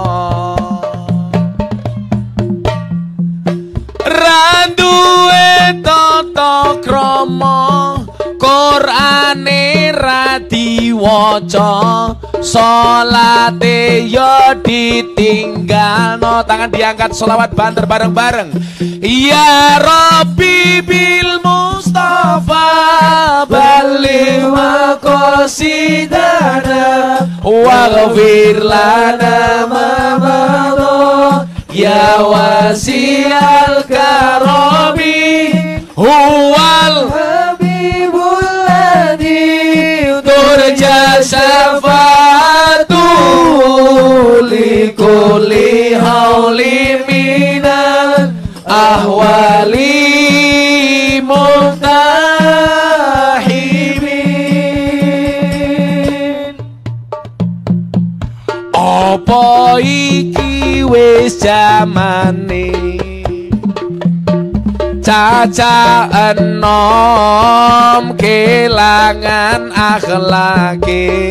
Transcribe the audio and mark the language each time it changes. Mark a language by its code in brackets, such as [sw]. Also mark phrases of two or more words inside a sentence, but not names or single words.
[jv] Randuwe tata krama, Qur'ane ra diwaca, salate yo ditinggalno. Tangan diangkat, sholawat banter bareng-bareng. [ar] يا رب بالمصطفى بلغ مقاصدنا واغفر لنا ما مضى يا واسع الكرم هو الحبيب الذي ترجى شفاعته لكل هول من الأهوال منتهمين. [jv] Apa iki wis jamane caca enom kelangan akhlake.